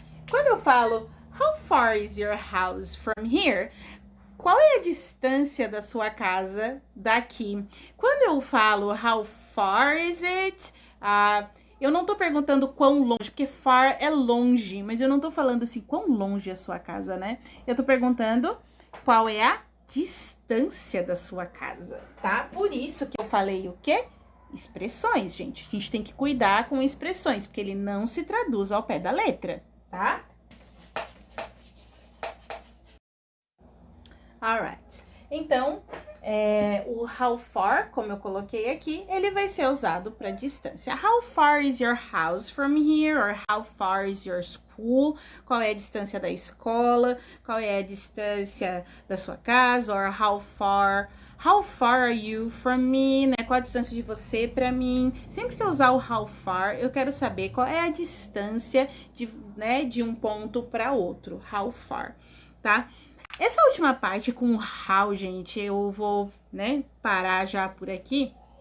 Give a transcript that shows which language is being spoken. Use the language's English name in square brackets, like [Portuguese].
[Portuguese] Quando eu falo [English] how far is your house from here? [Portuguese] Qual é a distância da sua casa daqui? Quando eu falo [English] how far is it? [Portuguese] Eu não tô perguntando quão longe, porque far é longe, mas eu não tô falando assim, quão longe é a sua casa, né? Eu tô perguntando qual é a distância da sua casa, tá? Por isso que eu falei o quê? Expressões, gente. A gente tem que cuidar com expressões, porque ele não se traduz ao pé da letra, tá? Alright. Então, o how far, como eu coloquei aqui, ele vai ser usado para distância. [English] How far is your house from here? Or how far is your school? [Portuguese] Qual é a distância da escola? Qual é a distância da sua casa? [English] Or how far are you from me? [Portuguese] Né? Qual a distância de você para mim? Sempre que eu usar o how far, eu quero saber qual é a distância de um ponto para outro. How far, tá? Essa última parte com o how, gente, eu vou, né, parar já por aqui.